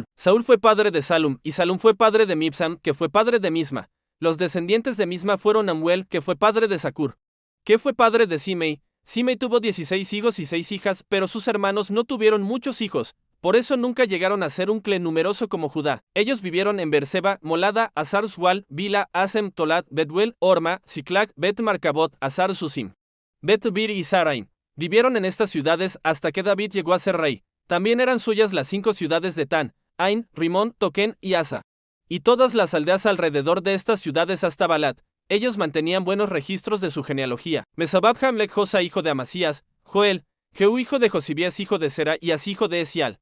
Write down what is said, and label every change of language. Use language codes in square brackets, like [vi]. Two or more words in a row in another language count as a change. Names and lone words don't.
[es] Saúl fue padre de Salum, y Salum fue padre de Mibsam, que fue padre de Misma. Los descendientes de Misma fueron Amuel, que fue padre de Sacur, que fue padre de Simei. Simei tuvo 16 hijos y 6 hijas, pero sus hermanos no tuvieron muchos hijos. Por eso nunca llegaron a ser un clan numeroso como Judá. Ellos vivieron en Berseba, Molada, Azar Sual, Bila, Asem, Tolat, Betuel, Orma, Siclac, Bet Marcabot, Azar Susim, Bet Bir y Saraim. Vivieron en estas ciudades hasta que David llegó a ser rey. También eran suyas las 5 ciudades de Tan, Ain, Rimón, Toquén y Asa, y todas las aldeas alrededor de estas ciudades hasta Balat. Ellos mantenían buenos registros de su genealogía. Mesobab Hamlech Josa, hijo de Amasías, Joel, Jehú, hijo de Josibías, hijo de Sera, y As, hijo de Esial.